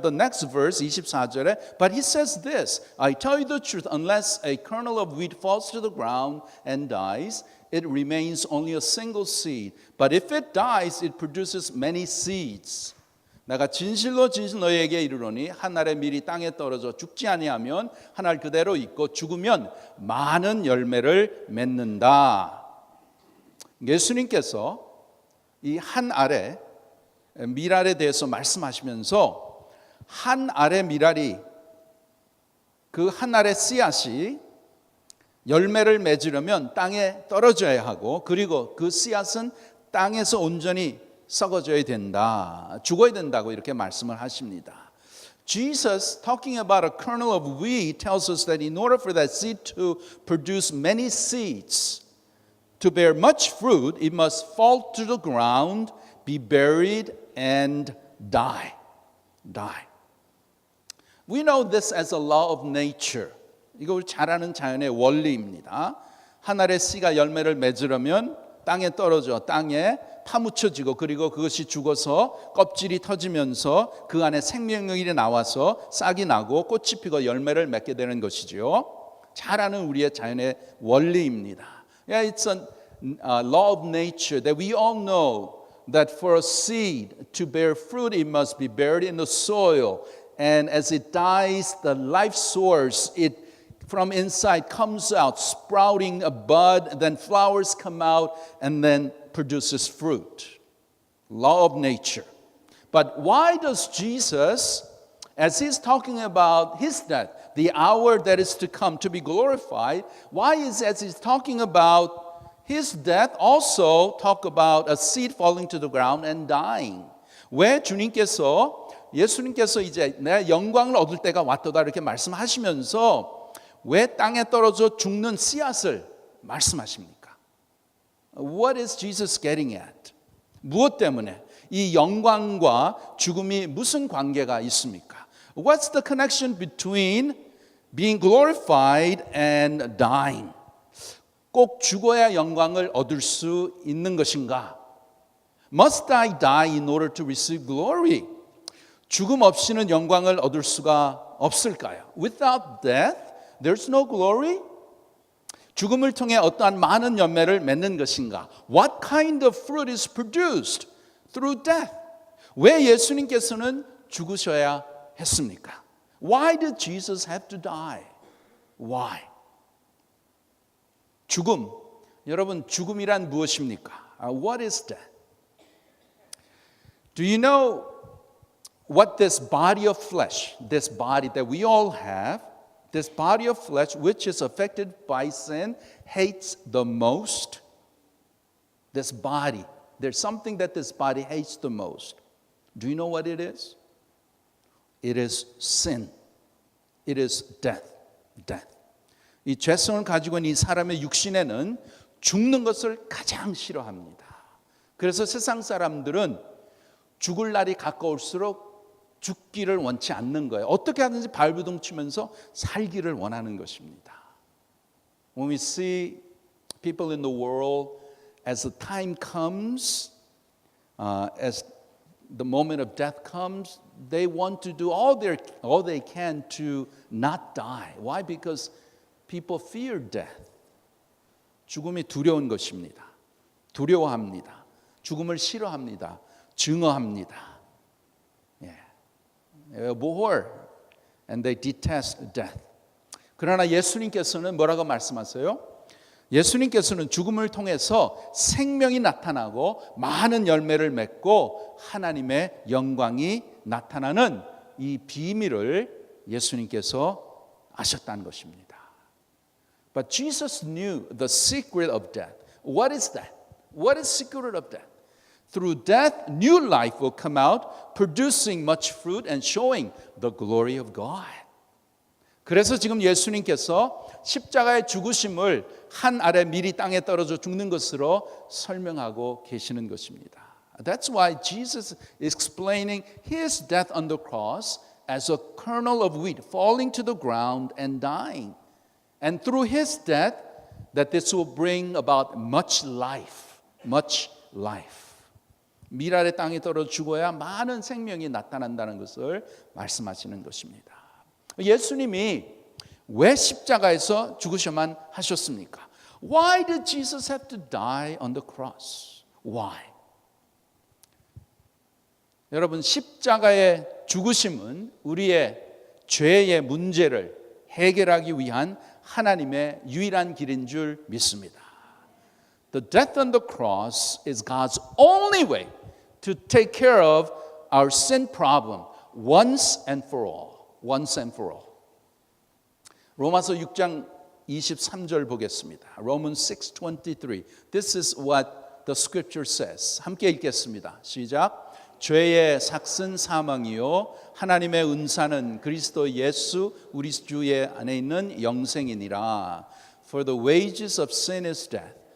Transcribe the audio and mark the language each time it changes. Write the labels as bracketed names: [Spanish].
[English] The next verse [Korean] 24절에 [English] But he says this, I tell you the truth, unless a kernel of wheat falls to the ground and dies, it remains only a single seed. But if it dies, it produces many seeds. [Korean] 내가 진실로 진실 너희에게 이르노니 한 알의 밀이 땅에 떨어져 죽지 아니하면 한 알 그대로 있고 죽으면 많은 열매를 맺는다. 예수님께서 이 한 알의 밀알에 대해서 말씀하시면서 한 알의 밀알이 그 한 알의 씨앗이 열매를 맺으려면 땅에 떨어져야 하고 그리고 그 씨앗은 땅에서 온전히 썩어져야 된다. 죽어야 된다고 이렇게 말씀을 하십니다. [English] Jesus, talking about a kernel of wheat, tells us that in order for that seed to produce many seeds, to bear much fruit, it must fall to the ground, be buried, and die. Die. We know this as a law of nature. [Korean] 이거 우리 잘 아는 자연의 원리입니다. 한 알의 씨가 열매를 맺으려면 땅에 떨어져 땅에 파묻혀지고 그리고 그것이 죽어서 껍질이 터지면서 그 안에 생명력이 나와서 싹이 나고 꽃이 피고 열매를 맺게 되는 것이지요. 잘 아는 우리의 자연의 원리입니다. [English] Yeah, it's a law of nature that we all know that for a seed to bear fruit, it must be buried in the soil. And as it dies, the life source, it from inside comes out, sprouting a bud, then flowers come out, and then produces fruit. Law of nature. But why does Jesus, as he's talking about his death, the hour that is to come to be glorified, why is as he's talking about his death also talk about a seed falling to the ground and dying? [Korean] 왜 예수님께서 이제 내 영광을 얻을 때가 왔도다 이렇게 말씀하시면서 왜 땅에 떨어져 죽는 씨앗을 말씀하십니까? [English] What is Jesus getting at? [Korean] 무엇 때문에 이 영광과 죽음이 무슨 관계가 있습니까? [English] What's the connection between being glorified and dying? [Korean] 꼭 죽어야 영광을 얻을 수 있는 것인가? [English] Must I die in order to receive glory? [Korean] 죽음 없이는 영광을 얻을 수가 없을까요? [English] Without death, there's no glory. [Korean] 죽음을 통해 어떠한 많은 열매를 맺는 것인가? [English] What kind of fruit is produced through death? [Korean] 왜 예수님께서는 죽으셔야 했습니까? [English] Why did Jesus have to die? Why? [Korean] 죽음. 여러분, 죽음이란 무엇입니까? [English] What is death? Do you know what this body of flesh, this body that we all have, this body of flesh which is affected by sin, hates the most? This body, there's something that this body hates the most. Do you know what it is? It is sin. It is death. Death. [Korean] 이 죄성을 가지고 있는 이 사람의 육신에는 죽는 것을 가장 싫어합니다. 그래서 세상 사람들은 죽을 날이 가까울수록 죽기를 원치 않는 거예요. 어떻게 하든지 발부둥 치면서 살기를 원하는 것입니다. [English] When we see people in the world, as the time comes, as the moment of death comes, they want to do all they can to not die. Why? Because people fear death. [Korean] 죽음이 두려운 것입니다. 두려워합니다. 죽음을 싫어합니다. 증오합니다. [English] abhor and they detest death. [Korean] 그러나 예수님께서는 뭐라고 말씀하세요? 예수님께서는 죽음을 통해서 생명이 나타나고 많은 열매를 맺고 하나님의 영광이 나타나는 이 비밀을 예수님께서 아셨다는 것입니다. [English] But Jesus knew the secret of death. What is that? What is the secret of death? Through death, new life will come out, producing much fruit and showing the glory of God. [Korean] 그래서 지금 예수님께서 십자가의 죽으심을 한 알에 미리 땅에 떨어져 죽는 것으로 설명하고 계시는 것입니다. [English] That's why Jesus is explaining his death on the cross as a kernel of wheat falling to the ground and dying. And through his death, that this will bring about much life, much life. [Korean] 밀알의 땅에 떨어져 죽어야 많은 생명이 나타난다는 것을 말씀하시는 것입니다. 예수님이 왜 십자가에서 죽으셔만 하셨습니까? [English] Why did Jesus have to die on the cross? Why? [Korean] 여러분, 십자가의 죽으심은 우리의 죄의 문제를 해결하기 위한 하나님의 유일한 길인 줄 믿습니다. [English] The death on the cross is God's only way to take care of our sin problem once and for all. Once and for all. [Korean] 로마서 6장 23절 보겠습니다. [English] Romans 6:23. This is what the scripture says. [Korean] 함께 읽겠습니다. 시작. 죄의 삭은 사망이요 하나님의 은사는 그리스도 예수 우리 주의 안에 있는 영생이니라. [English] For the wages of sin is death,